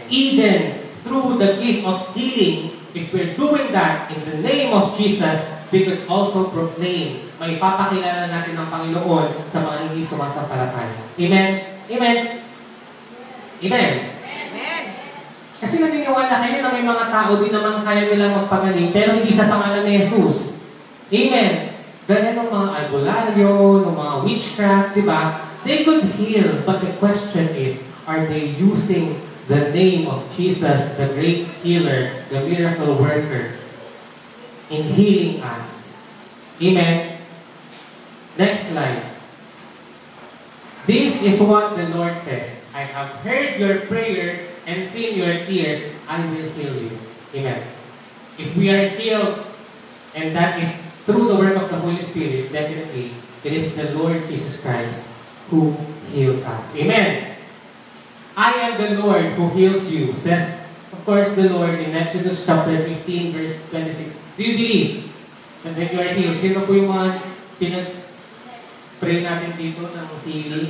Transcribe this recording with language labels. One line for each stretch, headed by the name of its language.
English: Even through the gift of healing, if we're doing that in the name of Jesus, we could also proclaim,
Filipino: may papakilala natin ang Panginoon sa mga hindi sumasampalataya.
English: Amen. Amen. Amen. Amen.
Filipino: Kasi naniniwala kayo na may mga tao din naman kaya nilang magpagaling pero hindi sa pangalan ni Jesus. Amen. Ganyan ng mga albularyo, ng mga witchcraft, di ba?
English: They could heal, but the question is, are they using the name of Jesus, the great healer, the miracle worker, in healing us? Amen. Next slide. This is what the Lord says. I have heard your prayer and seen your tears. I will heal you. Amen. If we are healed, and that is through the work of the Holy Spirit, definitely, it is the Lord Jesus Christ who healed us. Amen. I am the Lord who heals you, says, of course, the Lord in Exodus chapter 15, verse 26. Do you believe that you are healed?
Filipino: Sino po yung mga pinag-pray natin dito ng healing?